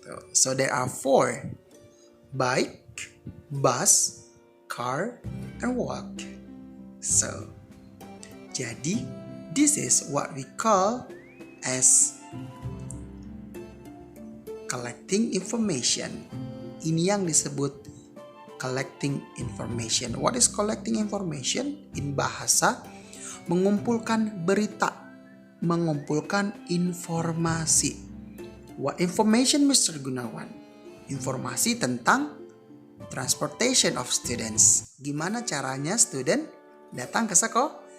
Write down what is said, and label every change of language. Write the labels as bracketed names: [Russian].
[English] So there are 4, bike, bus, car, and walk. So, jadi this is what we call as collecting information. [Indonesian] Ini yang disebut collecting information. [English] What is collecting information? [Indonesian] In bahasa, mengumpulkan berita, mengumpulkan informasi. [English] What information, Mr. Gunawan? [Indonesian] Informasi tentang [English] transportation of students. [Indonesian] Gimana caranya student datang ke sekolah?